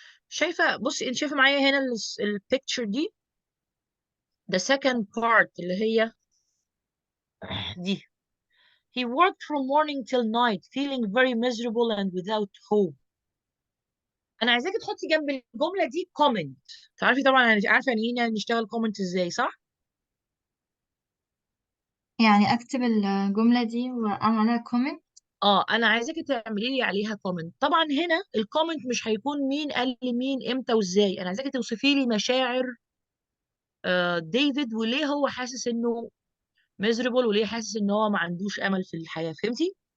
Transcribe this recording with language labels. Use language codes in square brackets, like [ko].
[ar] شايفه، بصي انت شايفه معايا هنا البيكتشر دي، [en] the second part [ar] اللي هي دي. [en] he worked from morning till night feeling very miserable and without hope. [ar] انا عايزاكي تحطي جنب الجمله دي comment. تعرفي طبعا، انا عارفه يعني ايه نشتغل comment ازاي، صح؟ يعني أكتب الجملة دي وأعمل عليها comment. اه، انا عايزاكي تعملي لي عليها كومنت. طبعا هنا الكومنت مش هيكون مين قال لمين امتى وازاي، انا عايزاكي توصفي لي مشاعر ديفيد، وليه هو حاسس انه miserable، وليه حاسس ان هو ما عندوش امل في الحياه، فهمتي؟